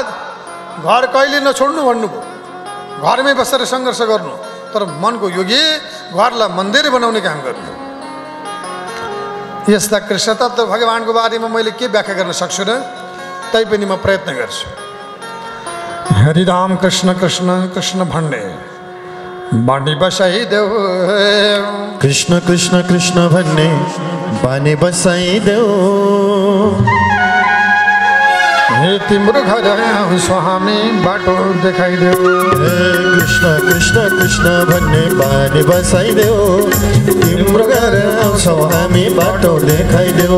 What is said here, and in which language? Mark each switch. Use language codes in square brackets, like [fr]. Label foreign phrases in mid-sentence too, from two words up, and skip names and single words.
[ne] घर कहिले नछोड्नु भन्नुभयो, घरमै बसेर सङ्घर्ष गर्नु, तर मनको योगी घरलाई मन्दिर बनाउने काम गर्नु। यस्ता कृष्ण तत्त्व भगवानको बारेमा मैले के व्याख्या गर्न सक्छु र? तैपनि म प्रयत्न गर्छु। हरिराम कृष्ण कृष्ण कृष्ण भन्ने बानी बसाइदेऊ। कृष्ण कृष्ण कृष्ण भन्ने बानी बसाइदेऊ। हे तिम्रो घर आउँछौ हामी बाटो देखाइदेऊ। कृष्ण कृष्ण कृष्ण भन्ने बानी बसाइदेऊ। तिम्रो घर आउँछौ हामी बाटो देखाइदेऊ।